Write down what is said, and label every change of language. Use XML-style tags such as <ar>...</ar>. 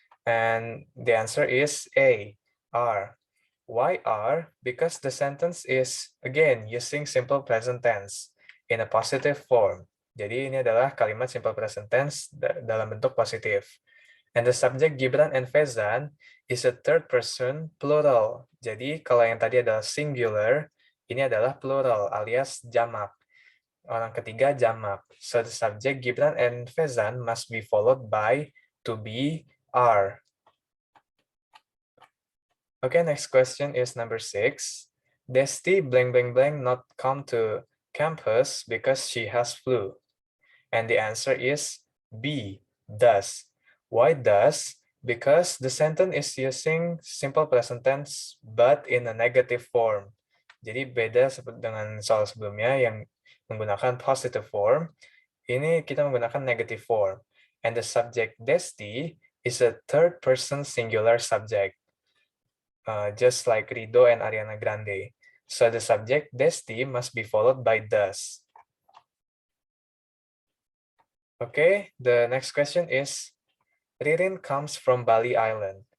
<en>And the answer is A, are. Why are? Because the sentence is again using simple present tense in a positive form.</en> <id>Jadi ini adalah kalimat simple present tense dalam bentuk positif.</id> <en>And the subject Gibran and Fezan is a third person plural.</en> <id>Jadi kalau yang tadi adalah singular, ini adalah plural alias jamak. Orang ketiga jamak.</id> <en>So the subject Gibran and Fezan must be followed by to be, are. Okay, next question is number 6. Desti blank blank blank not come to campus because she has flu. And the answer is B, does. Why does? Because the sentence is using simple present tense but in a negative form.</en> <id>Jadi beda dengan soal sebelumnya yang menggunakan positive form. Ini kita menggunakan negative form.</id> <en>And the subject Desti is a third person singular subject. Just like Rido and Ariana Grande. So the subject Desti must be followed by does. Okay, the next question is, Ririn comes from Bali Island.</en>